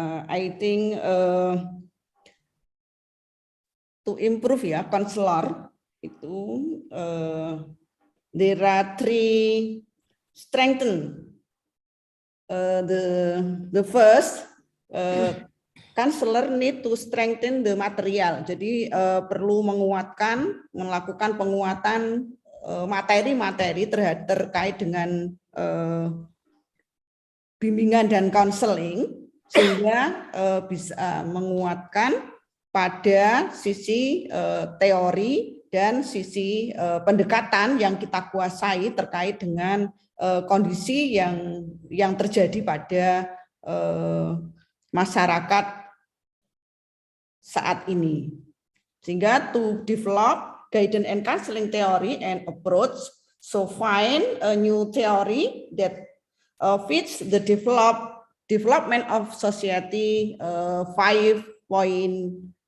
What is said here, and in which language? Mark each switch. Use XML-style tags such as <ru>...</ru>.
<en>I think to improve</en> <id>ya</id> <en>counselor</en> <id>itu</id> <en>there are three strengthen. The first counselor need to strengthen the material.</en> <id>Jadi perlu melakukan penguatan materi-materi terkait dengan bimbingan dan counseling sehingga bisa menguatkan pada sisi teori dan sisi pendekatan yang kita kuasai terkait dengan kondisi yang terjadi pada masyarakat saat ini. Sehingga</id> <en>to develop guidance and counseling theory and approach, so find a new theory that fits the development of society 5.0.</en>